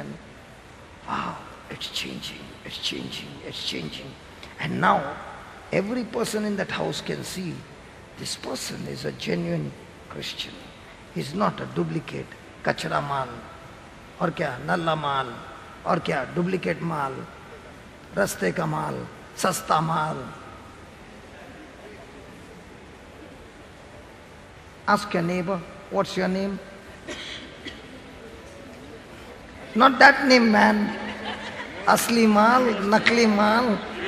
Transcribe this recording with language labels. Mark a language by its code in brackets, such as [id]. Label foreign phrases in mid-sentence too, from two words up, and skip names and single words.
[en] Wow, it's changing. And now, every person in that house can see this person is a genuine Christian. He's not a duplicate, [hi] कचरा माल, और क्या, नल्ला माल, और क्या, डुप्लीकेट माल, रास्ते का माल, सस्ता माल. [en] Ask your neighbor, what's your name? Not that name, man. [hi] असली माल, नकली माल.